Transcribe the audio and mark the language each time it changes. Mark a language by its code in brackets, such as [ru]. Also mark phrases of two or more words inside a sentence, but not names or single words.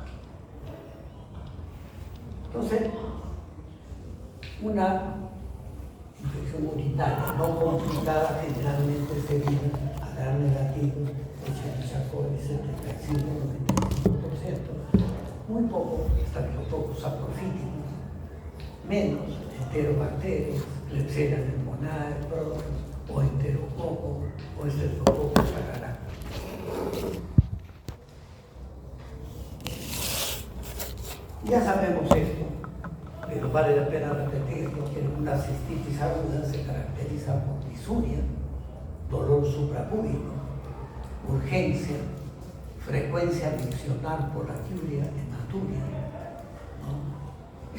[es] Entonces, una infección urinaria no complicada generalmente se vive a gran negativo, Echerichia-coli 75-95%, muy poco estafilococos saprofíticos, menos enterobacterias, Klebsiella pneumoniae, o enterococo o Streptococcus agaricus. Ya sabemos esto, pero vale la pena repetirlo, que una cistitis aguda se caracteriza por disuria, dolor suprapúbico, urgencia, frecuencia miccional por aquiuria, hematuria, ¿no?